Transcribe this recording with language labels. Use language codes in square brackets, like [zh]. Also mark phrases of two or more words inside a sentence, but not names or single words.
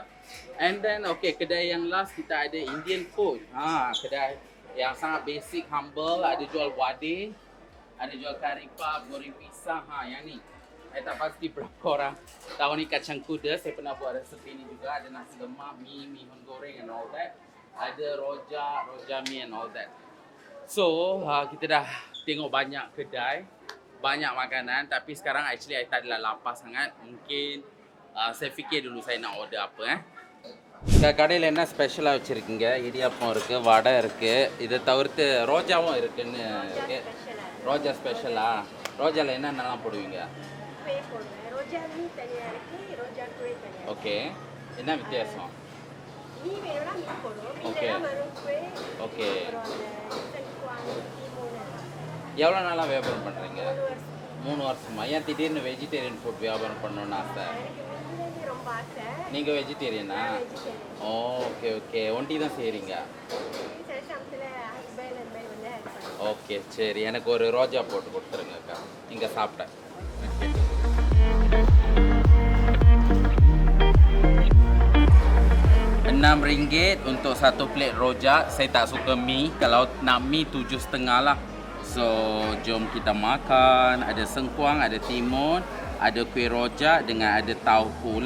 [en] And then [ms] kedai yang last kita ada [en] Indian food. [ms] Kedai yang sangat basic, humble. Ada jual wadi, ada jual kari puff, goreng pisang. Yang ni saya tak pasti berapa orang tahu ni kacang kuda. Saya pernah buat resepi ni juga. Ada nasi lemak, mie goreng [en] and all that. [ms] Ada rojak mie [en] and all that. [ms] So, kita dah tengok banyak kedai, banyak makanan. Tapi sekarang actually saya tak adalah lapar sangat. Mungkin saya fikir dulu saya nak order apa. [ta] இந்த கடையில் என்ன ஸ்பெஷலாக வச்சுருக்கீங்க? இடியாப்பம் இருக்குது, வடை இருக்குது, இதை தவிர்த்து ரோஜாவும் இருக்குன்னு இருக்கு. ரோஜா ஸ்பெஷலா? ரோஜாவில் என்னென்னலாம் போடுவீங்க? ரோஜா மீ தனியா இருக்கு, ரோஜா குவே தனியா. ஓகே, என்ன வித்தியாசம்? மீ வேணும்னா மீ போடுவோம், ஓகே குவே. ஓகே, அப்புறம் எவ்வளோ நாளாக வியாபாரம் பண்ணுறீங்க? 3 வருஷம். 3 வருஷமா? ஏன் திடீர்னு [en] vegetarian food [ta] வியாபாரம் பண்ணணும்னு ஆசை? எனக்கு வெஜிடேரியன் ரொம்ப ஆசை. நீங்கள் வெஜிடேரியனா? [en] okay okay, [ta] ஒண்டி தான் செய்கிறீங்க? சில சமயத்தில் ஹஸ்பண்ட் அந்த மாதிரி வந்து ஹெல்ப் பண்ணுவோம். ஓகே சரி, எனக்கு ஒரு ரோஜா போட்டு கொடுத்துருங்கக்கா, இங்கே சாப்பிட்டேன். [ms] RM6 untuk satu plate rojak. Saya tak suka mie. Kalau nak mie RM7.5 lah. So jom kita makan. Ada sengkuang, ada timun, ada kuih rojak dengan ada tauhu lah.